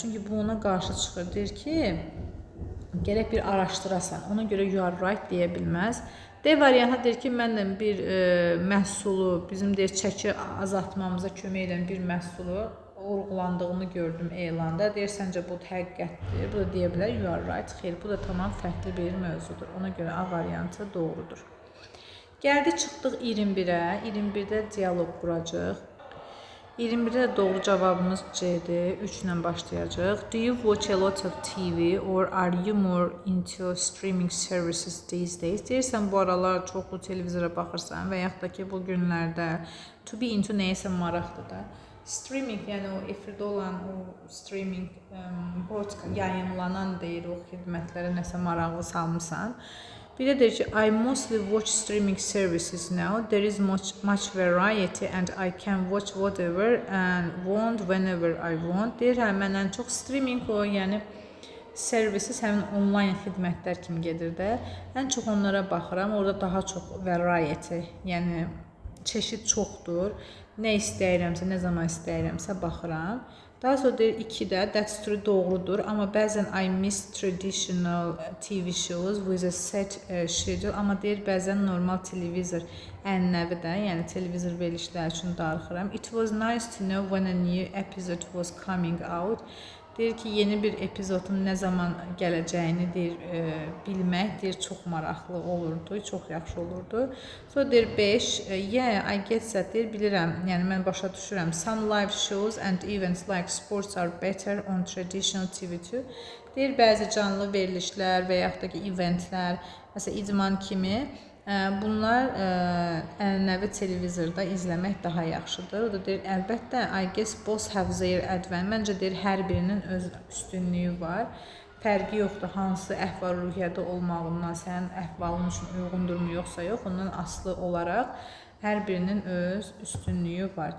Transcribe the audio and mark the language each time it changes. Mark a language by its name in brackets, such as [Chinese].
[Azerbaijani] Çünki bu ona qarşı çıxır. Deyir ki, gərək bir araşdırasan, ona görə [English] you are right [Azerbaijani] deyə bilməz. D variantı deyir ki, mənlə bir məhsulu, bizim deyir, çəki azaltmamıza kömək edən bir məhsulu vurğulandığını gördüm elanda. Deyir, səncə bu həqiqətdir. Bu da deyə bilər, [English] you are right. [Azerbaijani] Xeyr, bu da tamam fərqli bir mövzudur. Ona görə A variantı doğrudur. Gəldi, çıxdıq 21-ə. 21-də dialoq quracaq. 21-də doğru cavabımız C-dir. 3 ilə başlayacaq. [English] Do you watch a lot of TV or are you more into streaming services these days? [Azerbaijani] Deyirsən, bu aralar çoxlu televizora baxırsan və yaxud da ki, bu günlərdə to be into nəyəsə maraqdır da. Streaming, yəni o efirdə olan o streaming yayınlanan deyir, o xidmətlərə nəsə maraqlı salmısan. Bir də deyir ki, [English] I mostly watch streaming services now. There is much variety and I can watch whatever and want whenever I want. [Azerbaijani] Deyir, hə, mən ən çox streaming o, yəni servisiz həmin onlayn xidmətlər kimi gedir də. Ən çox onlara baxıram. Orada daha çox variety, yəni çeşid çoxdur. Nə istəyirəmsə, nə zaman istəyirəmsə baxıram. Daha sonra deyir 2-də [English] that's true [Azerbaijani] doğrudur, amma bəzən [English] I miss traditional TV shows with a set schedule, [Azerbaijani] amma deyir bəzən normal televizor ənənəvidə, yəni televizor verilişləri üçün darıxıram. [English] It was nice to know when a new episode was coming out. [Azerbaijani] Deyir ki, yeni bir epizodun nə zaman gələcəyini bilmək çox maraqlı olurdu, çox yaxşı olurdu. Sonra deyir 5, [English] yeah, I get that, [Azerbaijani] deyir bilirəm, yəni mən başa düşürəm. [English] Some live shows and events like sports are better on traditional TV too. [Azerbaijani] Deyir bəzi canlı verilişlər və yaxud da ki, eventlər, məsələn idman kimi bunlar ənənəvi televizorda izləmək daha yaxşıdır. O da deyir, əlbəttə, [English] I guess both have their advantage. [Azerbaijani] Məncə deyir, hər birinin öz üstünlüyü var. Fərqi yoxdur, hansı əhval-ruhiyyədə olmağından, sənin əhvalın üçün uyğundurmu yoxsa yox, ondan asılı olaraq hər birinin öz üstünlüyü var.